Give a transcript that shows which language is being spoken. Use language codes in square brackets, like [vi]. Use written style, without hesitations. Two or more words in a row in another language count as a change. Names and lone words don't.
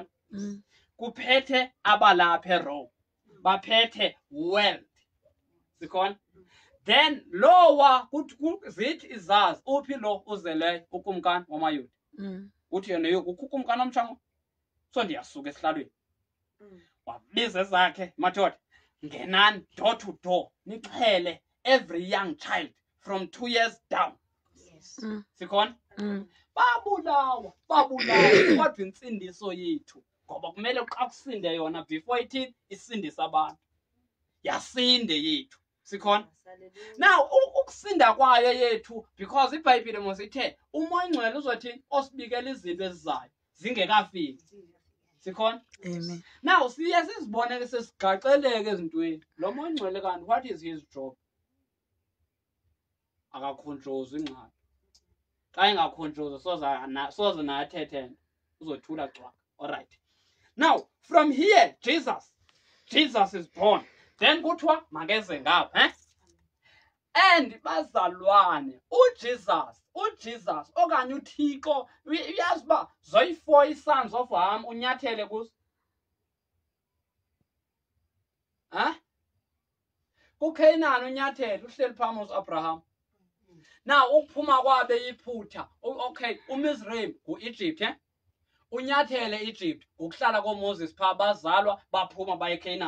[xh] Kuphethe abalapha eRome, baphethe world. Sikhona? Then lowa zithi izazi uphi lo uzeleyo ukumkani wamayuda. Uthi yena ukumkani omtshango. So ndiyasuka esihlalweni. Wabiza zakhe madoda, ngenani [en] door to door [xh] nixhele [en] every young child from 2 years down. Yes. [xh] Sikhona? Babulawa kodwa insindiso yethu ngoba kumele xa kusinde yona before ithini isindisa abantu. Yasinde yethu. Sikhona? Now ukusinda kwayo yethu because iBhayibhile mos ithe umoya ongcwele uzothini osibikela izinto ezizayo zingekafiki. Sikhona? Amen. Now siye sizibone ke sesigaxeleke ezintweni. Lo moya ongcwele kanti [en] what is his job? [xh] Akakhontroza ingxaki. Xa engakhontroza soze naye athethe uzothula cwaka. [en] All right. Now from here Jesus is born. [xh] Then kuthiwa makeze ngapha, and bazalwane uJesus okanye uThixo uyazi uba zoyi-4 [en] sons of Ham [xh] unyathele kuzo. kuKhenani unyathele uhleli phambi Abraham. Now ukuphuma kwabe iphutha, okay, uMizraim nguEgypt, unyathele Egypt ukuhlala koMoses pha bazalwa baphuma baye eCanaan.